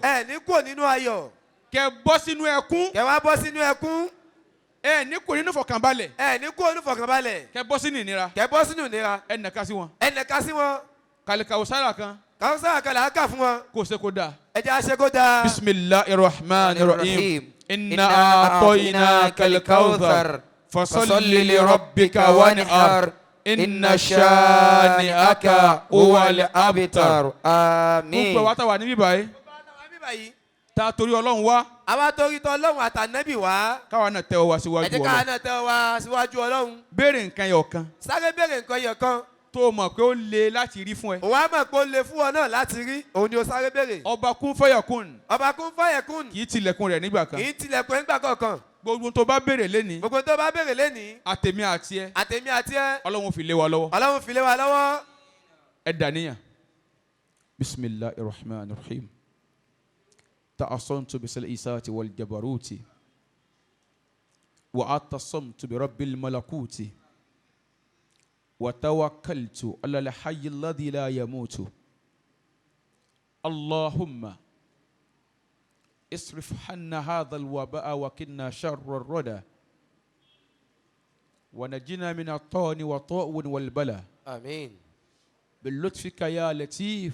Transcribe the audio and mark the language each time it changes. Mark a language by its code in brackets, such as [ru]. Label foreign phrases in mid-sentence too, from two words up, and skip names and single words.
[yo] ẹ ní kúrò nínú ayọ̀. Kẹ bọ́ sínú ẹkún. kẹ wá bọ́ sínú ẹkún. Ẹ ní kúrò nínú fọkànbalẹ̀. ẹ ní kúrò nínú fọkànbalẹ̀. Kẹ bọ́ sínú ìnira. kẹ bọ́ sínú ìnira. Ẹ nàka sí wọn. ẹ nàka sí wọn. Kàlíkàwùsára kan. Kawusara kan là á kà fún wọn. Kò ṣe kó dáa. ẹ jẹ́ àṣẹ kó dáa. [ar] بسم الله الرحمن الرحيم إنا أعطيناك الكوثر. فصل لربك وانحر إن شانئك هو الأبتر. [yo] Àmín. Gbogbo wa tá wà níbí báyìí. Ta torí Ọlọ́run wá. àwa torí tọ Ọlọ́run àtànẹ́bì wá. Káwa náà tẹ́wọ́ wá ẹ síwájú jẹ́ káwa Ọlọ́run. náà tẹ́ wa síwájú Ọlọ́run. Béèrè nǹkan yẹn ọ̀kan. sáré béèrè nǹkan yẹn kan. tó mọ̀ pé ó le láti rí fún ẹ. òun á mọ̀ pé ó le fún ọ náà láti rí òun ni ó sáré béèrè. ọba kún fayakun ọba kún fáyẹ̀kún kì í tilẹ̀kùn rẹ̀ nígbà kan. kì í tilẹ̀kùn ẹ̀ nígbà kankan. gbogbo tó bá béèrè lénìí gbogbo tó bá béèrè lénìí àtèmi àti ẹ àtèmi àti ẹ ọlọ́run fi lé wa lọ́wọ́. ọlọ́run fi lé wa lọ́wọ́. ẹ dàníyàn. [ar] بسم الله الرحمن الرحيم تحصنت بذي العزة والجبروت واعتصمت برب الملكوت وتوكلت على الحي الذي لا يموت. allahumma اصرف عنا هذا الوباء وكنا شر الردى ونجنا من الطعن والطاعون والبلاء آمين بلطفك يا لطيف